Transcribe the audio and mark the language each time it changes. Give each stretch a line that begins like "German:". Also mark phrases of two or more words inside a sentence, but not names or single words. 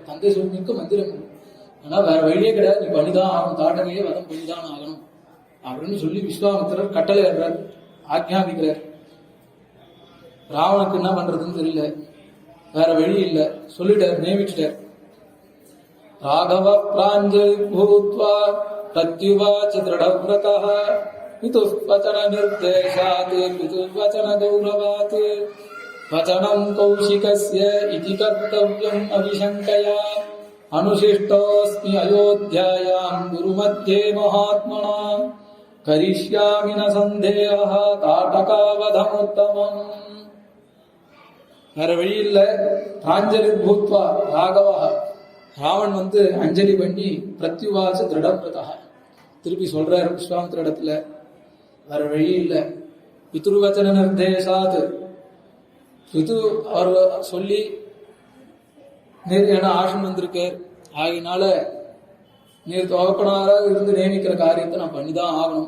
Tamil: தந்தை சொல்மிக்க மந்திரம் இல்லை, ஆனா வேற வழியே கிடையாது, நீ பண்ணிதான் ஆகணும், தாட்டகையே வதம் பண்ணிதான் ஆகணும் அப்படின்னு சொல்லி விஸ்வாமித்திரர் கட்டளை ஏறார், ஆக்ஞாபிக்கிறார். ராவனுக்கு என்ன பண்றதுன்னு தெரியல, வேற வழி இல்லை, சொல்லிட்டார், நியமிச்சிட்டார்.
Sanskrit: राघव प्राञ्जलि भूत्वा प्रत्युवाच दृढव्रतः पितुः वचन निर्देशात् पितुर्वचन गौरवात् वचनं कौशिकस्य इति कर्तव्यम् अविशङ्कया अनुशिष्टोऽस्मि अयोध्यायां गुरुमध्ये महात्मना करिष्यामि न सन्देहः ताटकावधमुत्तमम्.
Tamil: வேற வழி இல்ல.
Sanskrit: प्राञ्जलि भूत्वा राघव,
Tamil: ராவன் அஞ்சலி பண்ணி
Sanskrit: प्रत्युवाच दृढव्रता
Tamil: திருப்பி சொல்றாரு விஸ்வாமித்திர இடத்துல, வேற வழி இல்ல.
Sanskrit: पितुर्वचन निर्देशात्,
Tamil: பிது அவர் சொல்லி நீர் என ஆசன் வந்திருக்கார், ஆகினால நீர் தோப்பனாராக இருந்து நியமிக்கிற காரியத்தை நான் பண்ணிதான் ஆகணும்.